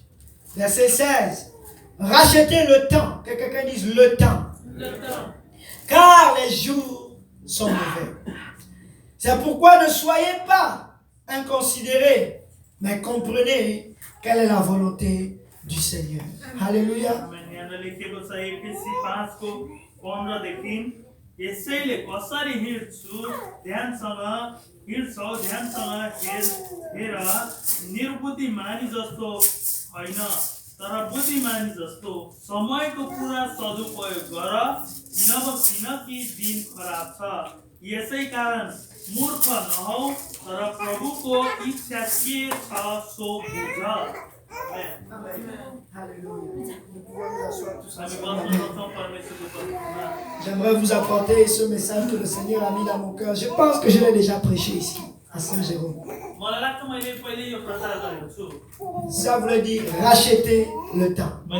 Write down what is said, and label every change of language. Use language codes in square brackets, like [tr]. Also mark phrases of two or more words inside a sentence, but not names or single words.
[fr] Verset 16. Rachetez le temps. Que quelqu'un dise le temps. Car les jours sont mauvais. C'est pourquoi ne soyez pas inconsidérés, mais comprenez quelle est la volonté du Seigneur. Alléluia. [ne] तर बुद्धिमानी जस्तो समयको पूरा सदुपयोग गर किनकि दिन खराब छ यसै कारण मूर्ख नहौ तर प्रभुको इच्छा के छ सो बुझ [fr] J'aimerais vous apporter ce message que le Seigneur a mis dans mon cœur. Je pense que je l'ai déjà prêché ici à Saint-Jérôme. Ça voulait dire racheter le temps.